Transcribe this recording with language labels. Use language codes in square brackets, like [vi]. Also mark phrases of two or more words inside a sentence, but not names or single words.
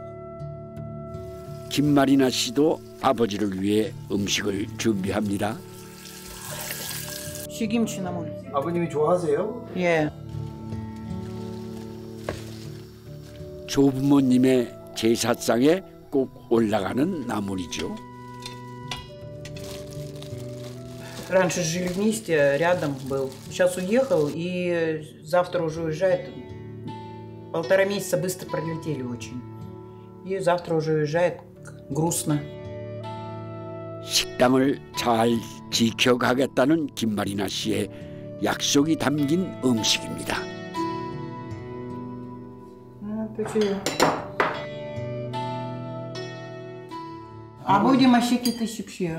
[ko] 김마리나 씨도 아버지를 위해 음식을 준비합니다. 시김치 나물. 아버님이 좋아하세요? 예. 조부모님의 제사상에 꼭 올라가는 나물이죠. [ru] Раньше жили вместе, рядом был. Сейчас уехал и завтра уже уезжает. 1,5 месяца быстро пролетели очень. И завтра уже уезжает. грустно. [ko] 식당을 잘 지켜가겠다는 김마리나 씨의 약속이 담긴 음식입니다. 아버지 맛있게 드십시오.